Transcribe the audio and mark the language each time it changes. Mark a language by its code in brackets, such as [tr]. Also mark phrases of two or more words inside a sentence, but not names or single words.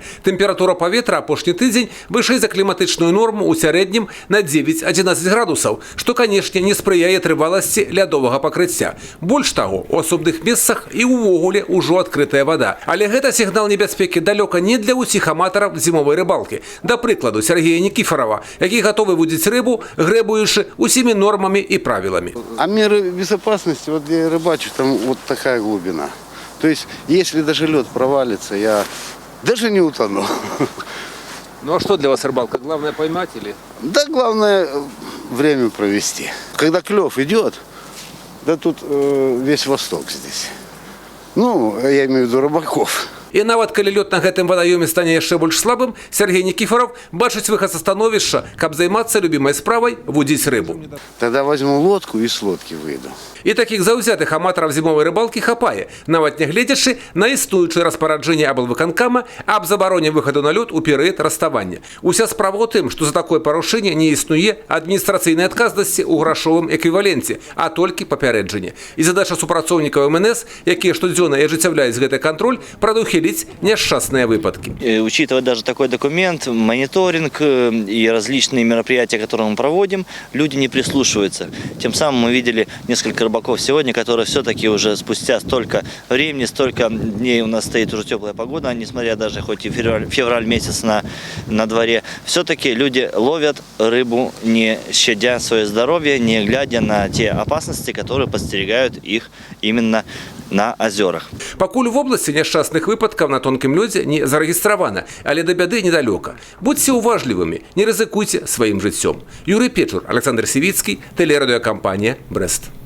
[be] Тэмпература паветра апошні тыдзень вышэй за кліматычную норму ў сярэднім на 9-11 градусаў, што, канешне, не спрыяе трываласці лядовага пакрыцця. Больш таго, у асобных месцах і ўвогуле ўжо адкрытая вада. Але гэта сігнал небяспекі далёка не для ўсіх аматараў зімовай рыбалкі. Да прыкладу, Сергея Никифорова, які гатовы вудзіць рыбу, грэбуючы усімі [ru] нормами и правилами. А меры безопасности, вот я рыбачу, там вот такая глубина. То есть, если даже лед провалится, я даже не утону. Ну а что для вас рыбалка? Главное поймать или? Да, главное время провести. Когда клев идет, да тут весь Восток здесь. Ну, я имею в виду рыбаков. [be] І нават калі лёд на гэтым вадаёме стане яшчэ больш слабым, Сергей Никифоров бачыць выхад са становішча, каб займацца любімай справай вудзіць рыбу. [ru] Тогда возьму лодку и с лодки выйду. [be] І такіх заўзятых аматараў зімовай рыбалкі хапае, нават нягледзячы на існуючае распараджэнне аблвыканкама аб забароне выхаду на лёд у перыяд раставання. Уся справа ў тым, што за такое парушэнне не існуе адміністрацыйнай адказнасці ў грашовым эквіваленце, а толькі папярэджанне. І задача супрацоўнікаў МНС, якія штодзённа і ажыццяўляюць гэты кантроль, прадухіліць [ru] несчастные выпадки. Учитывая даже такой документ, мониторинг и различные мероприятия, которые мы проводим, люди не прислушиваются. Тем самым мы видели несколько рыбаков сегодня, которые все-таки уже спустя столько времени, столько дней у нас стоит уже теплая погода, несмотря даже хоть и февраль месяц на дворе, все-таки люди ловят рыбу, не щадя свое здоровье, не глядя на те опасности, которые подстерегают их именно на озерах. [be] Пакуль [ru] в области несчастных выпадков [be] на тонкім лёдзе не зарэгістравана, але да бяды недалёка. Будьце уважлівымі, не рызыкуйце сваім жыццём. [ru] Юрий Печур, Александр Сивицкий, телерадиокомпания «Брест».